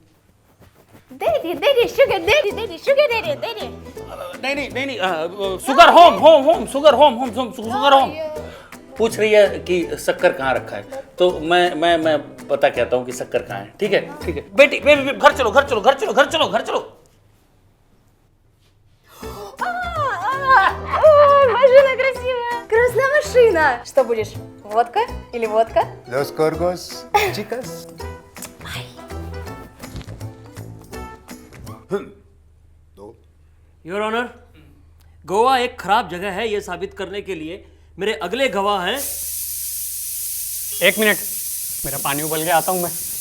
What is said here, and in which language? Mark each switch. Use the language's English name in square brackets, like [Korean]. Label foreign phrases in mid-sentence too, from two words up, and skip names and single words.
[Hindi] दे शुगर दे। नहीं, [English] sugar home sugar home. [Hindi] पूछ रही है कि शक्कर कहाँ रखा है, तो मैं पता कहता हूँ कि शक्कर कहाँ है। ठीक है बेटी, घर चलो। [Russian] Машина красивая. Красная машина. Что будешь? Водка или водка? [Spanish] Los Corgos, chicas. [English] your honor, [Hindi] गोवा एक खराब जगह है ये साबित करने के लिए मेरे अगले गवाह हैं। 1 मिनट, मेरा पानी उबल गया, आता हूँ मैं।